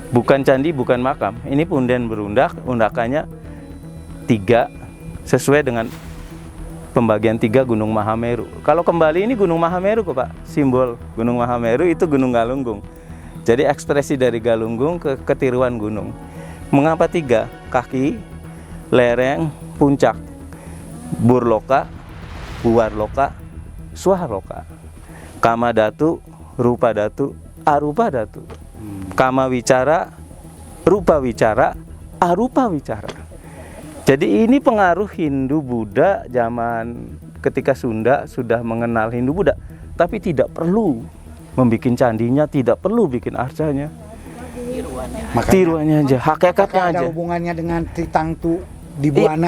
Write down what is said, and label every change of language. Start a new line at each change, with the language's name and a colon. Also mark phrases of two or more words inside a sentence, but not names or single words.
Indonesian: Bukan candi, bukan makam. Ini punden berundak, undakannya 3 sesuai dengan pembagian 3 Gunung Mahameru. Kalau kembali ini Gunung Mahameru kok Pak, simbol Gunung Mahameru itu Gunung Galunggung. Jadi ekspresi dari Galunggung ke ketiruan gunung. Mengapa 3? Kaki, lereng, puncak,
Sanskrit: burloka, buarloka, swahloka, kama datu, rupa datu, arupa datu, kama wicara, rupa wicara, arupa wicara.
Indonesian: Jadi ini pengaruh Hindu Buddha zaman ketika Sunda sudah mengenal Hindu Buddha, tapi tidak perlu membuat candinya, tidak perlu bikin arcanya. Tiruannya aja, hakikatnya Apakah aja. ada hubungannya dengan Tritangtu di Buana?